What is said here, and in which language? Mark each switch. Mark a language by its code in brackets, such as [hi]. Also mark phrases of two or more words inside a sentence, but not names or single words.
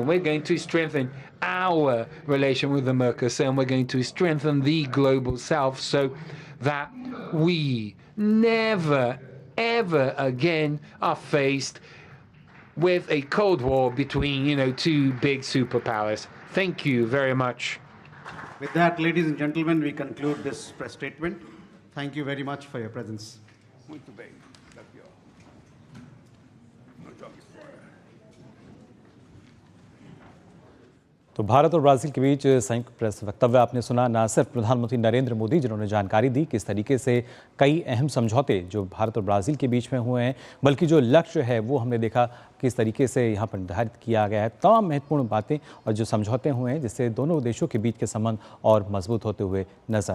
[en] We're going to strengthen our relation with the Mercosur, and we're going to strengthen the global South so that we never, ever again are faced with a Cold War between, two big superpowers. Thank you very much. With that, ladies and gentlemen, we conclude this press statement. Thank you very much for your presence. [pt] Muito bem. Daqui, ó. Não jogue fora. [hi] तो भारत और ब्राज़ील के बीच संयुक्त प्रेस वक्तव्य आपने सुना। न सिर्फ प्रधानमंत्री नरेंद्र मोदी जिन्होंने जानकारी दी किस तरीके से कई अहम समझौते जो भारत और ब्राज़ील के बीच में हुए हैं, बल्कि जो लक्ष्य है वो हमने देखा किस तरीके से यहाँ पर निर्धारित किया गया है। तमाम महत्वपूर्ण बातें और जो समझौते हुए हैं जिससे दोनों देशों के बीच के संबंध और मजबूत होते हुए नजर आएंगे।